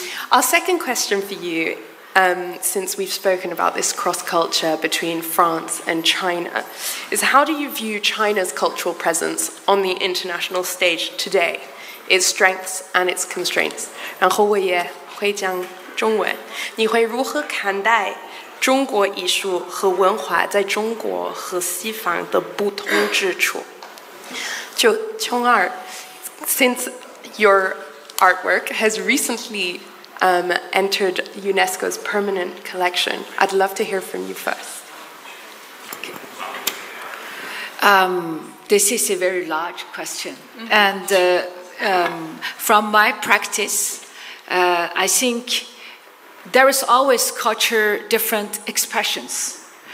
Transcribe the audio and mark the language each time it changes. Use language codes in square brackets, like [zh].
[en] Our second question for you, since we've spoken about this cross-culture between France and China, is how do you view China's cultural presence on the international stage today, its strengths and its constraints? [zh] 然后我也会讲中文。你会如何看待中国艺术和文化在中国和西方的不同之处？ [en] 就琼儿 since your artwork has recently entered UNESCO's permanent collection, I'd love to hear from you first. This is a very large question. And from my practice, I think there is always culture, different expressions.